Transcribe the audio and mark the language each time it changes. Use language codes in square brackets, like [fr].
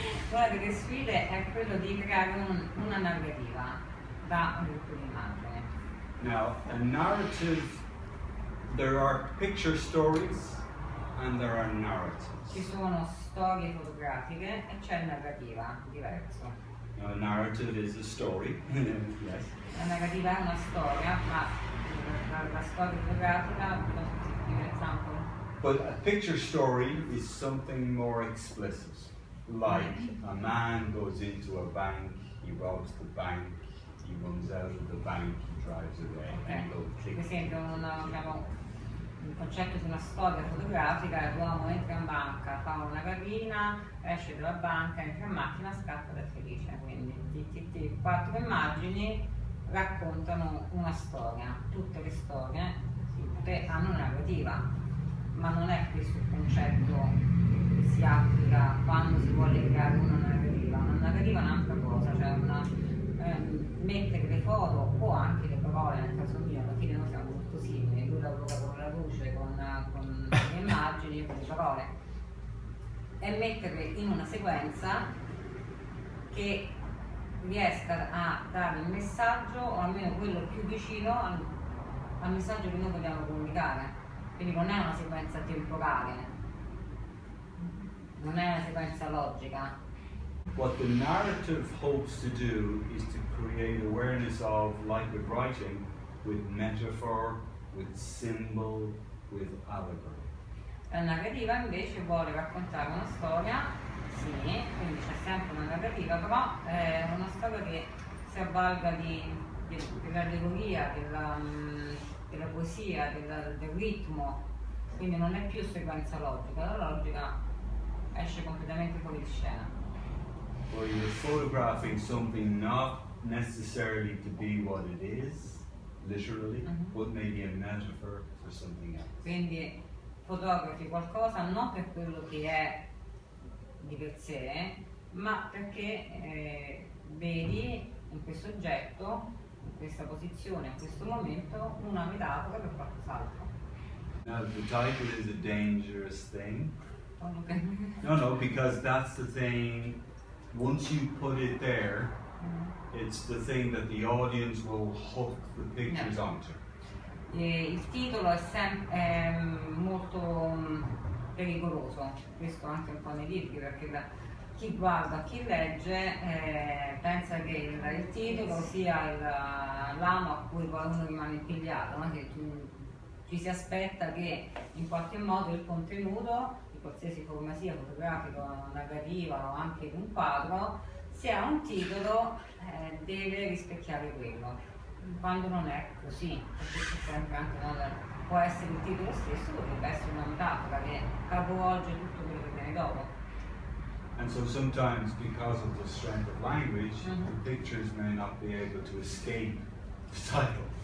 [it] Una delle sfide è quello di creare una narrativa da un gruppo di immagini. [en] Now, a narrative, there are picture stories and there are narratives. [it] Ci sono storie fotografiche e c'è narrativa, diverso. [en] Now, a narrative is a story. Yes. [it] La narrativa è una storia, ma la storia fotografica, [en] give an example. But a picture story is something more explicit. Like a man goes into a bank, he robs the bank, he runs out of the bank, he drives away. And go click. [it] Per esempio, un concetto di una storia fotografica: l'uomo entra in banca, fa una rapina, esce dalla banca, entra in macchina, scappa ed è felice. Quindi 4 immagini raccontano una storia. Tutte le storie hanno una narrativa, ma non è questo il concetto che si applica quando si vuole creare una narrativa. Una narrativa è un'altra cosa, cioè mettere le foto o anche le parole, nel caso mio, alla fine noi siamo molto simili, lui lavora con la luce, con le immagini e con le parole, e metterle in una sequenza che riesca a dare il messaggio, o almeno quello più vicino al messaggio che noi vogliamo comunicare. Quindi non è una sequenza temporale, non è una sequenza logica. [en] What the narrative hopes to do is to create awareness of, like with writing, with metaphor, with symbol, with allegory. [it] La narrativa invece vuole raccontare una storia, sì, quindi c'è sempre una narrativa, però è una storia che si avvalga dell'allegoria, della poesia, del ritmo, quindi non è più sequenza logica, la logica esce completamente fuori di scena. [en] Where you're photographing something not necessarily to be what it is, literally, but maybe a metaphor for something else. [it] Quindi fotografi qualcosa non per quello che è di per sé, ma perché vedi in questo oggetto, in questa posizione, in questo momento, una metafora per qualcos'altro. [en] Now the title is a dangerous thing. Okay. No, because that's the thing. Once you put it there, it's the thing that the audience will hook the pictures onto. [it] Il titolo è molto pericoloso, questo anche un po' nei libri, perché chi guarda, chi legge pensa che il titolo sia l'amo a cui poi uno rimane impigliato, no? Che ci si aspetta che in qualche modo il contenuto, di qualsiasi forma sia, fotografico, narrativa o anche un quadro, se ha un titolo deve rispecchiare quello, quando non è così, perché c'è sempre anche, no, può essere il titolo stesso, potrebbe essere una metafora che capovolge tutto quello che viene dopo. [en] And so sometimes, because of the strength of language, the pictures may not be able to escape the title.